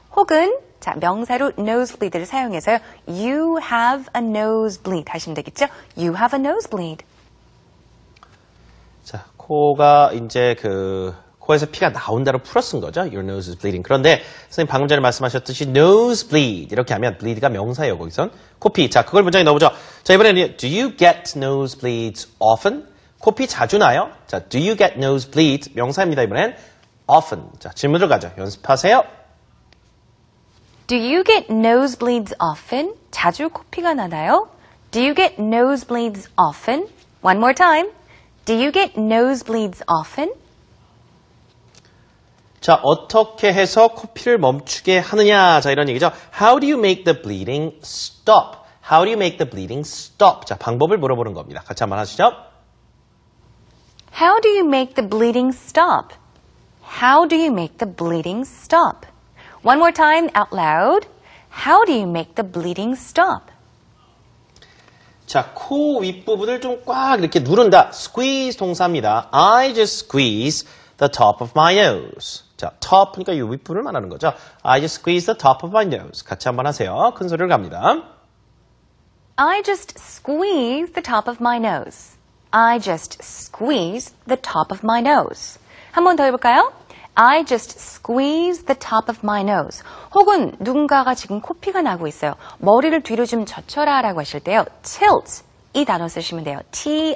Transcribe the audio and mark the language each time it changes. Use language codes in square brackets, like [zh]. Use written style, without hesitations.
[ko] 혹은 자, 명사로 nosebleed를 사용해서요. [en] You have a nosebleed [ko] 하시면 되겠죠? [en] You have a nosebleed. [ko] 자, 코가 이제 코에서 피가 나온다로 풀어 쓴 거죠. [en] Your nose is bleeding. [ko] 그런데 선생님 방금 전에 말씀하셨듯이 nosebleed 이렇게 하면 bleed가 명사예요. 거기선 코피. 자, 그걸 문장에 넣어보죠. 자, 이번에는 [en] do you get nosebleeds often? [ko] 코피 자주 나요? 자, [en] do you get nosebleeds [ko] 명사입니다. 이번엔 often. 자, 질문을 가죠. 연습하세요. [en] Do you get nosebleeds often? [ko] 자주 코피가 나나요? [en] Do you get nosebleeds often? One more time. Do you get nosebleeds often? [ko] 자, 어떻게 해서 코피를 멈추게 하느냐. 자, 이런 얘기죠. [en] How do you make the bleeding stop? How do you make the bleeding stop? [ko] 자, 방법을 물어보는 겁니다. 같이 한번 하시죠. [en] How do you make the bleeding stop? How do you make the bleeding stop? One more time out loud. How do you make the bleeding stop? [ko] 자, 코 윗부분을 좀 꽉 이렇게 누른다. squeeze 동사입니다. [en] I just squeeze the top of my nose. [ko] 자, top, 그러니까 이 윗부분을 말하는 거죠. [en] I just squeeze the top of my nose. [ko] 같이 한번 하세요. 큰 소리를 갑니다. [en] I just squeeze the top of my nose. I just squeeze the top of my nose. [ko] 한 번 더 해볼까요? [en] I just squeeze the top of my nose. [ko] 혹은 누군가가 지금 코피가 나고 있어요. 머리를 뒤로 좀 젖혀라 라고 하실 때요. tilt 이 단어 쓰시면 돼요. T